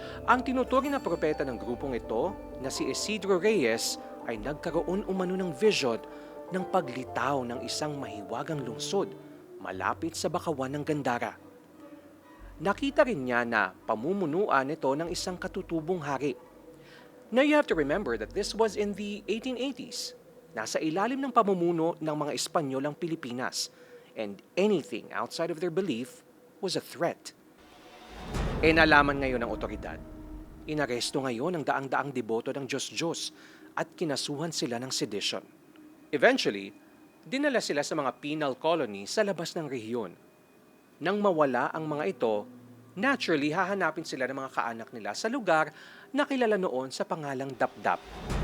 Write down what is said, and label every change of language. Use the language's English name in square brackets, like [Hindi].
[Filipino] Ang tinuturing na propeta ng grupong ito na si Isidro Reyes ay nagkaroon umano ng vision ng paglitaw ng isang mahiwagang lungsod malapit sa bakawan ng Gandara. Nakita rin niya na pamumunuan ito ng isang katutubong hari. [English] Now you have to remember that this was in the 1880s. [Filipino] Nasa ilalim ng pamumuno ng mga Espanyol ang Pilipinas, [English] and anything outside of their belief was a threat. [Filipino] Nalaman ngayon ng otoridad. Inaresto ngayon ang daang-daang deboto ng Diyos-Diyos at kinasuhan sila ng sedition. Eventually, dinala sila sa mga penal colony sa labas ng rehiyon. Nang mawala ang mga ito, naturally hahanapin sila ng mga kaanak nila sa lugar na kilala noon sa pangalang Dapdap.